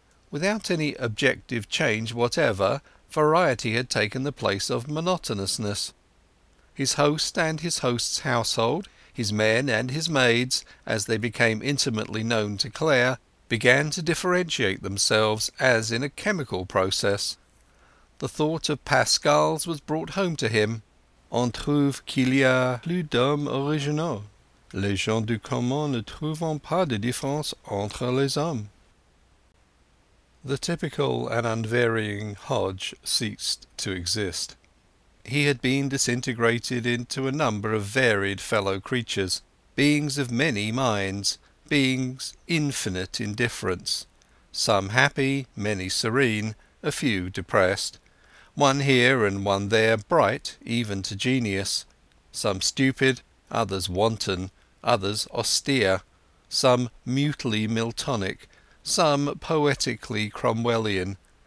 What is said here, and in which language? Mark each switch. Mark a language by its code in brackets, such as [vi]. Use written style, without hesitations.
[en] Without any objective change whatever, variety had taken the place of monotonousness. His host and his host's household, his men and his maids, as they became intimately known to Clare, began to differentiate themselves as in a chemical process. The thought of Pascal's was brought home to him. [fr] On trouve qu'il y a plus d'hommes originaux. Les gens du commun ne trouvent pas de différence entre les hommes. [en] The typical and unvarying Hodge ceased to exist. He had been disintegrated into a number of varied fellow creatures, beings of many minds, beings infinite in difference, some happy, many serene, a few depressed, one here and one there bright even to genius, some stupid, others wanton, others austere, some mutely Miltonic, some poetically Cromwellian,